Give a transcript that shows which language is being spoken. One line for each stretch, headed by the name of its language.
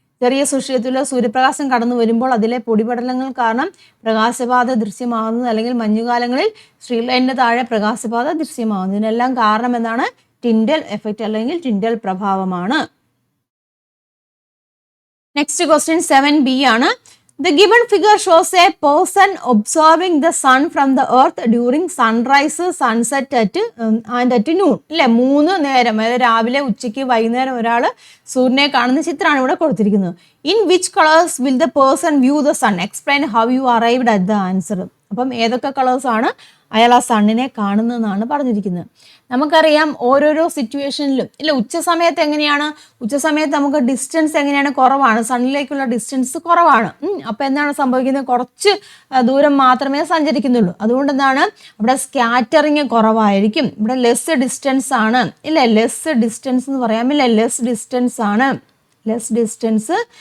Malayalam: ചെറിയ സുഷിരത്തിലോ സൂര്യപ്രകാശം കടന്നു വരുമ്പോൾ അതിലെ പൊടിപടലങ്ങൾ കാരണം പ്രകാശപാത ദൃശ്യമാകുന്നത്, അല്ലെങ്കിൽ മഞ്ഞുകാലങ്ങളിൽ സ്ട്രീറ്റ് ലൈറ്റിന്റെ താഴെ പ്രകാശപാത ദൃശ്യമാകുന്നത്. ഇതിനെല്ലാം കാരണം എന്താണ്? ടിൻഡൽ എഫക്റ്റ് അല്ലെങ്കിൽ ടിൻഡൽ പ്രഭാവമാണ്. നെക്സ്റ്റ് ക്വസ്റ്റ്യൻ 7B ആണ്.
English: The given figure shows a person observing the sun from the earth during sunrise, sunset and at noon.
Malayalam: അല്ലേ, 3 നേരം, അതായത് രാവിലെ, ഉച്ചയ്ക്ക്, വൈകുന്നേരം ഒരാൾ സൂര്യനെ കാണുന്ന ചിത്രമാണ് ഇവിടെ കൊടുത്തിരിക്കുന്നത്.
English: In which colors will the person view the sun? Explain how you arrived at the answer.
Malayalam: അപ്പം ഏതൊക്കെ കളേഴ്സ് ആണ് അയാൾ ആ സണ്ണിനെ കാണുന്നതെന്നാണ് പറഞ്ഞിരിക്കുന്നത്. നമുക്കറിയാം ഓരോരോ സിറ്റുവേഷനിലും ഇല്ല, ഉച്ച സമയത്ത് എങ്ങനെയാണ്, ഉച്ച സമയത്ത് നമുക്ക് ഡിസ്റ്റൻസ് എങ്ങനെയാണ്, കുറവാണ്, സണ്ണിലേക്കുള്ള ഡിസ്റ്റൻസ് കുറവാണ്. അപ്പോൾ എന്താണ് സംഭവിക്കുന്നത്, കുറച്ച് ദൂരം മാത്രമേ സഞ്ചരിക്കുന്നുള്ളൂ. അതുകൊണ്ട് എന്താണ് ഇവിടെ സ്കാറ്ററിങ് കുറവായിരിക്കും. ഇവിടെ ലെസ് ഡിസ്റ്റൻസ് ആണ്, ഇല്ല ലെസ് ഡിസ്റ്റൻസ് എന്ന് പറയാമില്ല, ലെസ് ഡിസ്റ്റൻസ് ആണ്, ലെസ് ഡിസ്റ്റൻസ്.